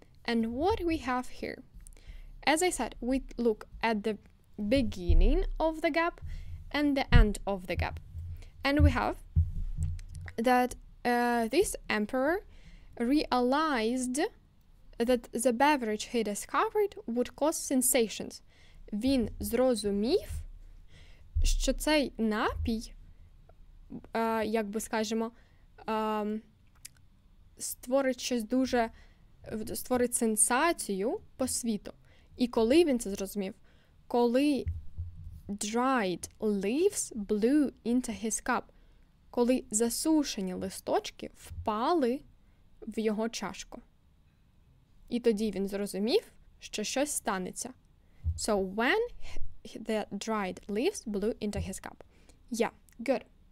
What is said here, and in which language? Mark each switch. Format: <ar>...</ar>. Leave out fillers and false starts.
<en>And what we have here, as I said, we look at the beginning of the gap and the end of the gap. And we have that this emperor realized that the beverage he discovered would cause sensations.</en> <uk>Він зрозумів, що цей напій, як би скажемо, створить щось дуже, створить сенсацію по світу. І коли він це зрозумів? Коли</uk> <en>dried leaves blew into his cup.</en> <uk>Коли засушені листочки впали в його чашку. І тоді він зрозумів, що щось станеться.</uk> <en>So when the dried leaves blew into his cup. Yeah, good.</en>